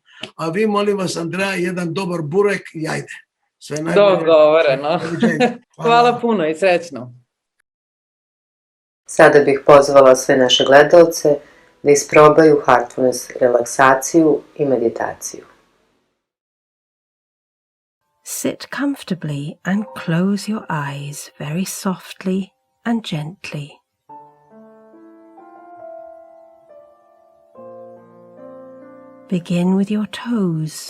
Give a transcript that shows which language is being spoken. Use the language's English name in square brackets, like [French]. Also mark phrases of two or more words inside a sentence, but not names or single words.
[Serbian] A vi, molim vas, Andreja, jedan dobar burek i ajde. Sve najbolje. Dogovoreno. Hvala puno i srećno. Sada bih pozvala sve naše gledalce da isprobaju heartfulness relaksaciju i meditaciju. [English] Sit comfortably and close your eyes very softly and gently. Begin with your toes.